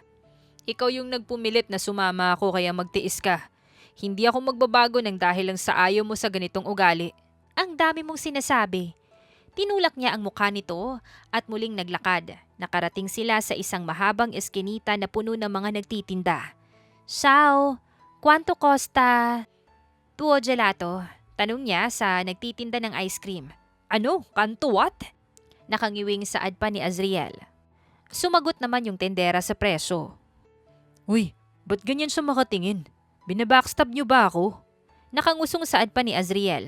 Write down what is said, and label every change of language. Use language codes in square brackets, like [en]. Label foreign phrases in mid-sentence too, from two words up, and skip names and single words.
[tl] Ikaw yung nagpumilit na sumama ako kaya magtiis ka. Hindi ako magbabago ng dahil lang sa ayaw mo sa ganitong ugali. Ang dami mong sinasabi. Tinulak niya ang mukha nito at muling naglakad. Nakarating sila sa isang mahabang eskinita na puno ng mga nagtitinda. [it] Ciao, quanto costa? Tuo gelato. [tl] Tanong niya sa nagtitinda ng ice cream. Ano? Kanto what? Nakangiwing saad pa ni Azriel. Sumagot naman yung tendera sa presyo. Uy, ba't ganyan siya makatingin? Binabackstab niyo ba ako? Nakangusong saad pa ni Azriel.